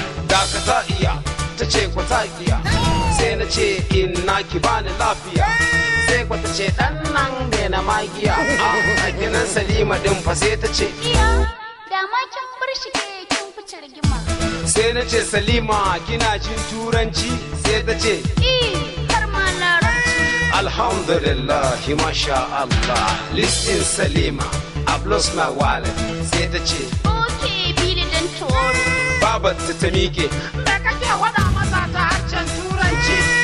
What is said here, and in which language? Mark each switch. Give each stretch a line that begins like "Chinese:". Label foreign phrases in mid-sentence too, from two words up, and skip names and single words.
Hausa: Dakata iya, ta ce ko ta iya, sai na ce inna ki bani lafiya, sai ko ta ce ɗan nan da na magiya. A gidan Salima ɗin fa sai ta ce Iya, da ma kin bar shi ke kin fice rigima. Sai na ce Salima kina jin turanci, sai ta ce Eh, har ma larabci.
Arabic: Alhamdulillah, masha Allah.
English: Listen Salima, I've lost my wallet,
Hausa: sai ta ce Okay, Billy dan Toro. Babar ta ta miƙe. Me kake faɗa masa ta harshen Turanci?